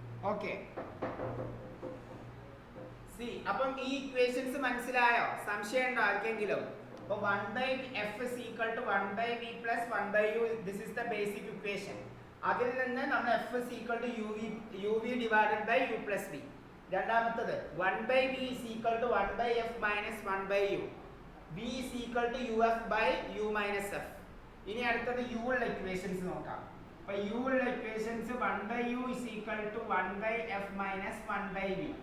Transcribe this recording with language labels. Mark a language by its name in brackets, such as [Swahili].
[Malayalam] Okay C അപ്പം ഈ equations മനസ്സിലായോ? സംശയം ഉണ്ടോ ആർക്കെങ്കിലും? [English] അപ്പോൾ 1/f is equal to 1/v plus 1/u. This is the basic equation. [Malayalam] അതിൽ നിന്ന് നമ്മൾ [English] f is equal to uv divided by u plus v. രണ്ടാമത്തേത് 1/v is equal to 1/f minus 1/u. v is equal to uf by u minus f. [Malayalam] ഇനി അടുത്തത് u ഉള്ള equations നോക്കാം. അപ്പോൾ u ഉള്ള equations [English] 1/u is equal to 1/f minus 1/v.